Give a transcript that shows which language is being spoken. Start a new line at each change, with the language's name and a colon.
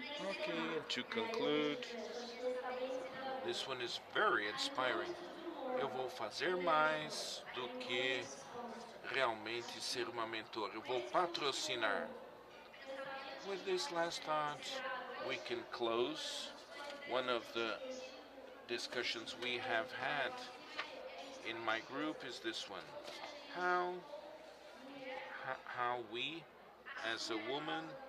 English: Okay, and to conclude, this one is very inspiring.
Portuguese: Eu vou fazer mais do que realmente ser uma mentora. Eu vou patrocinar.
English: With this last thought, we can close. One of the discussions we have had in my group is this one. How we, as a woman,